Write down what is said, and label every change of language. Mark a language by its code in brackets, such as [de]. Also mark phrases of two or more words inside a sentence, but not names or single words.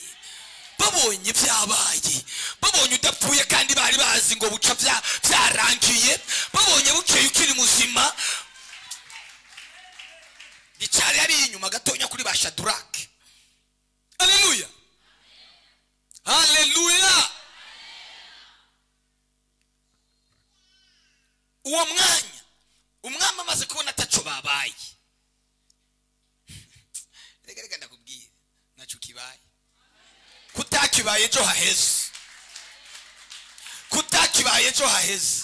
[rn] Babonye byabaye. Babonye udapfuye kandi bari bazi ngo buca byarangiye. Babonye bukeye ukiri muzima. Bicari ari inyuma gatonya kuri ba Shadraka. Haleluya. Haleluya. Uwo mwanya umwami amaze kubona ataco babaye. Rega ndakubwira naco kibaye. Kutakibaye ejo haheze. Kutakibaye ejo haheze.